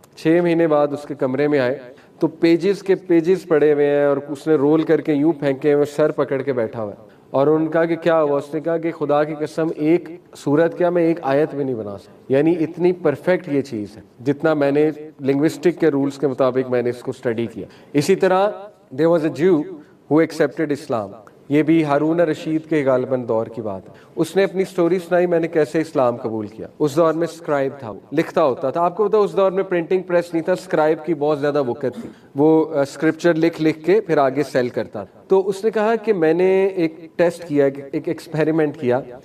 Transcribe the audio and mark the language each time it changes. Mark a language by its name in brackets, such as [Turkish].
[Urdu] 6 مہینے بعد اس کے کمرے میں آئے تو پیجز کے پیجز پڑے ہوئے ہیں اور اس نے رول کر کے یوں پھینکے ہوئے, سر پکڑ کے بیٹھا ہوا ہے. اور ان کا کہ کیا ہوا, اس نے کہا کہ خدا کی قسم ایک صورت کیا میں ایک آیت بھی نہیں بنا سکتا. یعنی اتنی پرفیکٹ یہ چیز ہے جتنا میں نے لنگوسٹک کے رولز کے مطابق میں نے اس کو اسٹڈی کیا. اسی طرح [English] there was a Jew who accepted Islam. [Urdu] یہ بھی ہارون رشید کے غالباً دور کی بات ہے. اس نے اپنی سٹوری سنائی میں نے کیسے اسلام قبول کیا. اس دور میں اسکرائب تھا, لکھتا ہوتا تھا. آپ کو پتا اس دور میں پرنٹنگ پریس نہیں تھا, اسکرائب کی بہت زیادہ وقت تھی. وہ اسکرپچر لکھ کے پھر آگے سیل کرتا تھا. تو اس نے کہا کہ میں نے ایک ٹیسٹ کیا, ایک ایکسپیریمنٹ کیا.